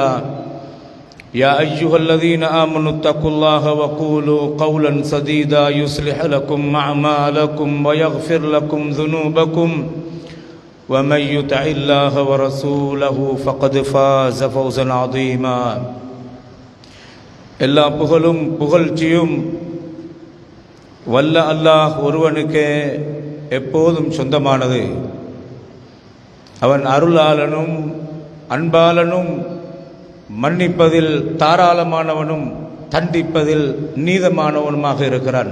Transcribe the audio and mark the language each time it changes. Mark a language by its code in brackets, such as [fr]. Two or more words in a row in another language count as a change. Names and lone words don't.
[ar] يا أيها الذين آمنوا اتقوا الله وقولوا قولا سديدا يصلح لكم أعمالكم ويغفر لكم ذنوبكم ومن يطع الله ورسوله فقد فاز فوزا عظيما. [ta] எல்லா புகழும் புகழ்ச்சியும் வல்ல அல்லாஹ் ஒருவனுக்கே எப்போதும் சொந்தமானது. அவன் அருளாளனும் அன்பாளனும் மன்னிப்பதில் தாராளமானவனும் தண்டிப்பதில் நீதமானவனுமாக இருக்கிறான்.